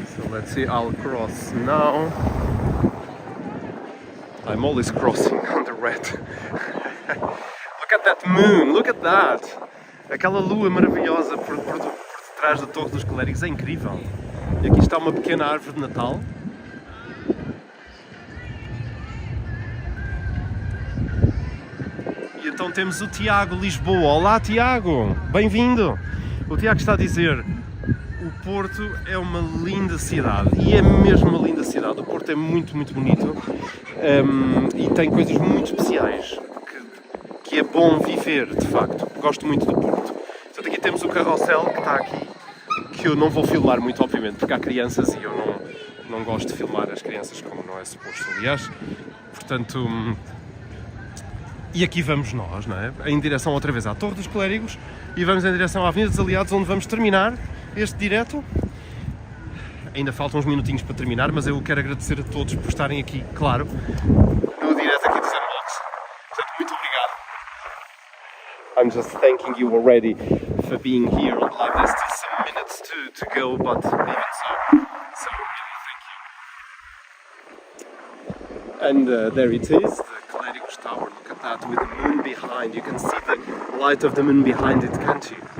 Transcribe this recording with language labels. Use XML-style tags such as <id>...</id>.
<en>Let's see, I'll cross now. I'm always crossing on the red. Look at that moon, look at that!</en> <pt>Aquela lua maravilhosa por trás da Torre dos Clérigos, é incrível. E aqui está uma pequena árvore de Natal. E então temos o Tiago Lisboa. Olá Tiago, bem-vindo! O Tiago está a dizer: o Porto é uma linda cidade, e é mesmo uma linda cidade. O Porto é muito, muito bonito, e tem coisas muito especiais que é bom viver, de facto. Gosto muito do Porto. Portanto, aqui temos o carrossel que está aqui, que eu não vou filmar muito, obviamente, porque há crianças e eu não gosto de filmar as crianças como não é suposto, aliás. Portanto, e aqui vamos nós, não é? Em direção outra vez à Torre dos Clérigos, e vamos em direção à Avenida dos Aliados, onde vamos terminar este direto. Ainda faltam uns minutinhos para terminar, mas eu quero agradecer a todos por estarem aqui, claro, no direto aqui dos Unbox. Portanto, muito obrigado.</pt> <en>I'm just thanking you already for being here on live. There's still some minutes to go, but even so really thank you. And there it is, the Clérigos Tower. Look at that, with the moon behind. You can see the light of the moon behind it, can't you?</en>